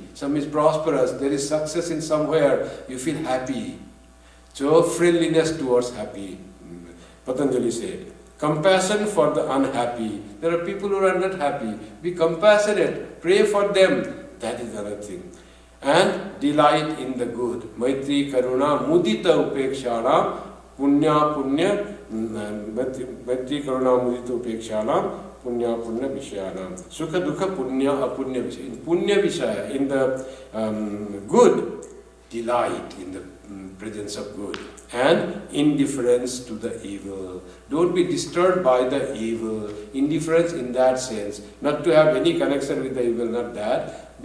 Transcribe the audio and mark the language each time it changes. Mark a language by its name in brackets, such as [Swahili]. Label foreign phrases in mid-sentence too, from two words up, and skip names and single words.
[English] Some is prosperous, there is success in somewhere, you feel happy. So, friendliness towards happy. Patanjali said, compassion for the unhappy. There are people who are not happy. Be compassionate, pray for them. That is another thing. And delight in the good. [Sanskrit] Maitri, Karuna, Mudita, Upekshana, Punya, Maitri, Karuna, Mudita, Upekshana, Punya, Punna, Vishayana. Sukha, Dukha, Punya, Apunya, Vishaya. In Punya, Vishaya, [English] in the good, delight in the presence of good. And indifference to the evil. Don't be disturbed by the evil. Indifference in that sense. Not to have any connection with the evil, not that.